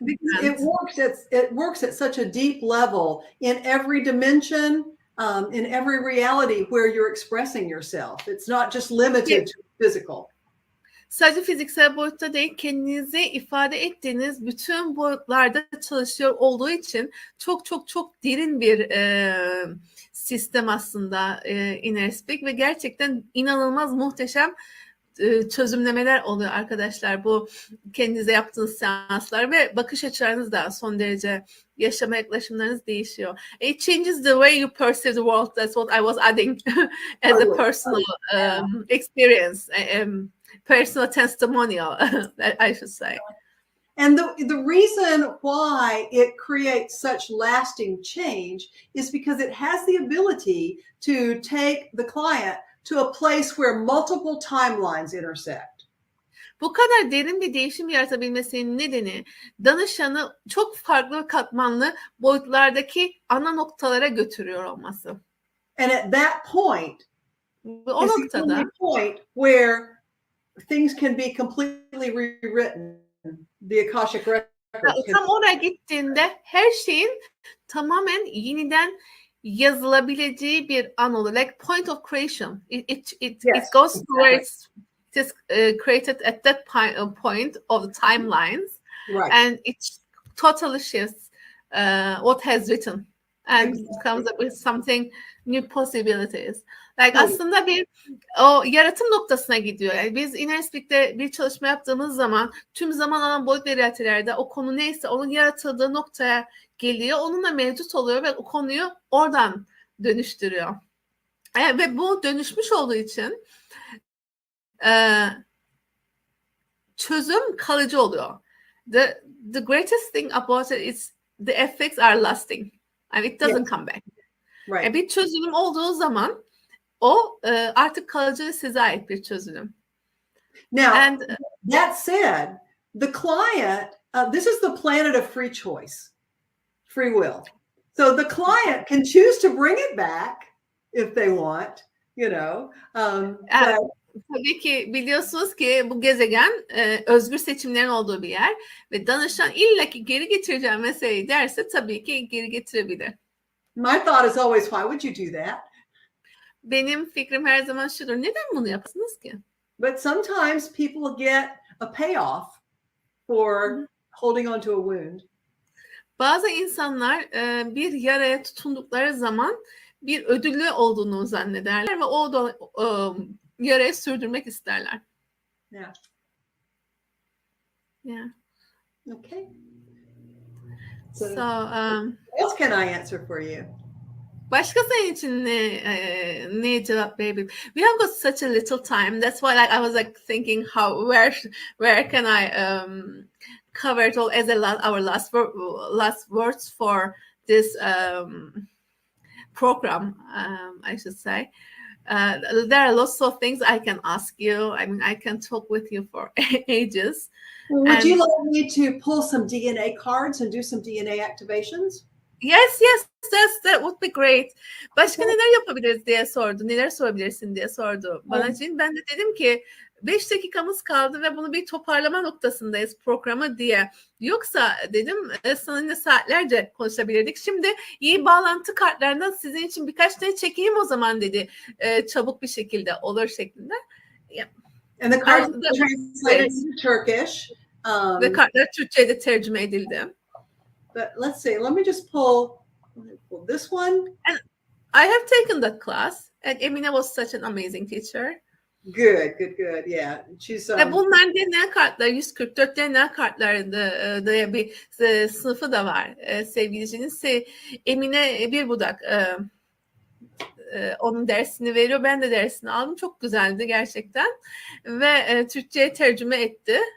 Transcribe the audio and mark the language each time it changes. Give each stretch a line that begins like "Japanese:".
English: it works at such a deep level in every dimension, in every reality where you're expressing yourself. It's not just limited to physical.
Turkish: Sadece fiziksel boyutta değil, kendinizi ifade ettiğiniz bütün boyutlarda çalışıyor olduğu için çok çok çok derin bir sistem aslında Inner Speak ve gerçekten inanılmaz muhteşem çözümlemeler oluyor arkadaşlar. Bu kendinize yaptığınız seanslar ve bakış açılarınız da son derece, yaşama yaklaşımlarınız değişiyor.
English: It changes the way you perceive the world. That's what I was adding as a personal experience, personal testimonial, I should say. And the reason why it creates such lasting change is because it has the ability to take the client to a place where multiple timelines intersect.
Turkish: Bu kadar derin bir değişim yaratabilmesinin nedeni danışanı çok farklı ve katmanlı boyutlardaki ana noktalara götürüyor olması.
English: And at that point,
Turkish: o noktada,
English: the point where things can be completely rewritten. The Akashic Records.
Turkish: Tam oraya gittiğinde her şeyin tamamen yeniden yazılabileceği bir an olur.
English: Like point of creation. It goes to where it is created at that point of the timelines. Right. And it totally shifts what has written and comes up with something, new possibilities.
Turkish: Like aslında o yaratım noktasına gidiyor. Yani biz Inner Speak'te bir çalışma yaptığımız zaman tüm zaman alan boyut ve realitelerde o konu neyse onun yaratıldığı noktaya geliyor. Onunla mevcut oluyor ve o konuyu oradan dönüştürüyor. Ve bu dönüşmüş olduğu için çözüm kalıcı oluyor.
English: The greatest thing about it is the effects are lasting. And it doesn't come back. Right.
Turkish: Bir çözüm olduğu zaman o artık kalıcı ve size ait bir çözüm.
English: Now, that said, the client, this is the planet of free choice, free will. So the client can choose to bring it back if they want, you know.
Turkish: Tabii ki biliyorsunuz ki bu gezegen özgür seçimlerin olduğu bir yer ve danışan illaki geri getireceğim meseleyi derse tabii ki geri getirebilir.
English: My thought is always, why would you do that?
Turkish: Benim fikrim her zaman şudur. Neden bunu yapasınız ki?
English: But sometimes people get a payoff for holding on to a wound.
Turkish: Bazı insanlar bir yaraya tutundukları zaman bir ödülü olduğunu zannederler ve o da yaraya sürdürmek isterler.
English: Yeah. Yeah. Okay. So what else can I answer for you?
Turkish: Başka senin için ne cevap verebilirim?
English: We have got such a little time. That's why I was like thinking where can I cover it all as our last words for this program, I should say. There are lots of things I can ask you. I mean, I can talk with you for ages. Would you like me to pull some DNA cards and do some DNA activations? Yes, that would be great.
Turkish: Başka neler yapabiliriz diye sordu. Neler sorabilirsin diye sordu bana Cin. Ben de dedim ki 5 dakikamız kaldı ve bunu bir toparlama noktasındayız programı diye. Yoksa dedim seninle saatlerce konuşabilirdik. Şimdi iyi bağlantı kartlarından sizin için birkaç tane çekeyim o zaman dedi. Çabuk bir şekilde olur şeklinde.
English: And the cards translated into Turkish.
Turkish: Ve kartlar Türkçe'ye de tercüme edildi.
English: But let's see. Let me just pull this one. And I have taken that class, and Emine was such an amazing teacher. Good. Yeah, she's.
Turkish: Ve bunlar DNA kartları, 144 DNA kartlarında da bir sınıfı da var sevgilicinin. Emine bir budak onun dersini veriyor. Ben de dersini aldım. Çok güzeldi gerçekten. Ve Türkçe'ye tercüme etti.